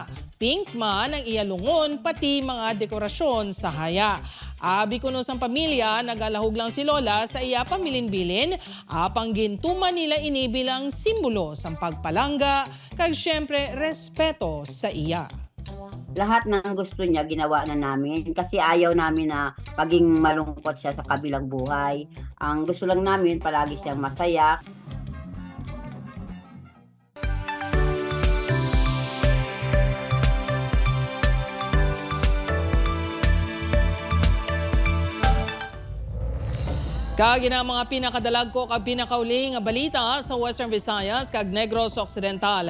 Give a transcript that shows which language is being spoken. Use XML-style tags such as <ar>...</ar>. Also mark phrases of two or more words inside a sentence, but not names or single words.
<hil>Pink man ang iya lungon pati mga dekorasyon sa haya. Abi kuno sang pamilya, nagalahog lang si Lola sa iya pamilin-bilin, apang gintuman nila ini bilang simbolo sang pagpalangga, kag syempre respeto sa iya.</hil> <tl>Lahat ng gusto niya ginawa na namin kasi ayaw namin na paging malungkot siya sa kabilang buhay. Ang gusto lang namin palagi siyang masaya.</tl> <hil>Kagi na mga pinakadalag ko kag pinakauli nga balita sa Western Visayas kag Negros Occidental.</hil>